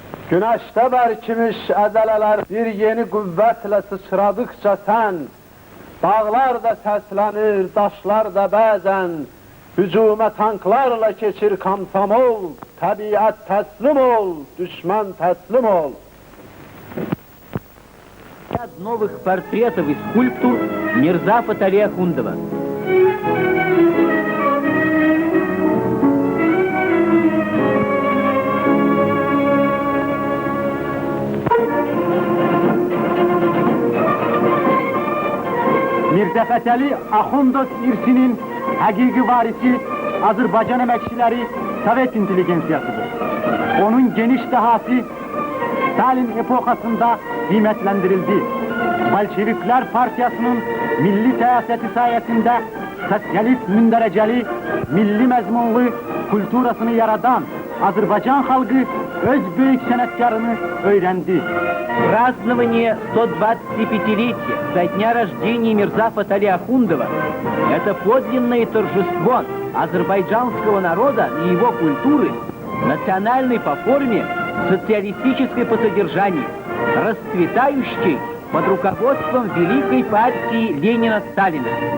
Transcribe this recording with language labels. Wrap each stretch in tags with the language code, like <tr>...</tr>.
<az>Güneşte bərkimiş əzələlər bir yeni qüvvətlə sıçradıkça sən, dağlar da səslənir, daşlar da bəzən, hücuma tanklarla keçir Komsomol. Təbiət təslim ol, düşmən təslim ol.</az> <ru>Ряд новых портретов и скульптур Мирза Фатали Ахундова.</ru> <az>Mirza Fətəli Axundov irsinin həqiqi varisi Azərbaycan əməkçiləri Sovet intelligensiyasıdır. Onun geniş dehası Stalin epoxasında qiymətləndirildi. Bolşeviklər Partiyasının milli siyaseti sayesinde sosyalist mündərəcəli, milli məzmunlu kulturasını yaradan Azərbaycan xalqı öz böyük sənətkarını öyrəndi.</az> <ru>Празднование 125-летия со дня рождения Мирза Фатали Ахундова – это подлинное торжество азербайджанского народа и его культуры, национальной по форме, социалистической по содержанию, расцветающей под руководством великой партии Ленина-Сталина.</ru>